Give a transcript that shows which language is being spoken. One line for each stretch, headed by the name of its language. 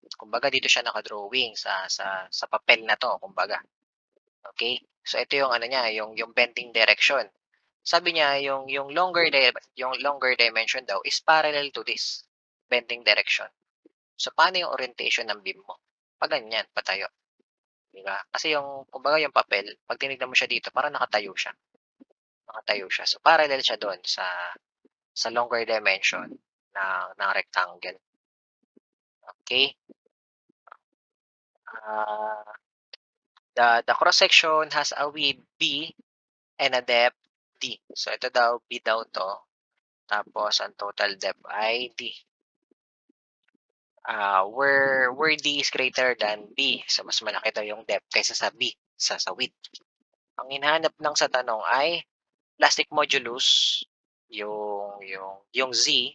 Filipino: Kumbaga, dito siya naka-drawing sa papel na to, kumbaga. Okay? So ito yung ano niya, yung bending direction. Sabi niya yung
English: longer dimension
Filipino: daw
English: is parallel to this bending direction.
Filipino: So paano yung orientation ng beam mo? Pag ganyan, patayo, di ba? Kasi yung kumbaga yung papel, pag tinignan mo siya dito, parang nakatayo siya. Nakatayo siya. So parallel siya doon sa
English: longer dimension
Filipino: ng rectangle. Okay?
English: The cross section has a width B and a depth D.
Filipino: So ito daw, B daw to. Tapos ang total depth ay D.
English: Where D is greater than B.
Filipino: So mas malaki daw yung depth kaysa sa B, sa width. Ang hinahanap lang sa tanong ay plastic modulus, yung Z.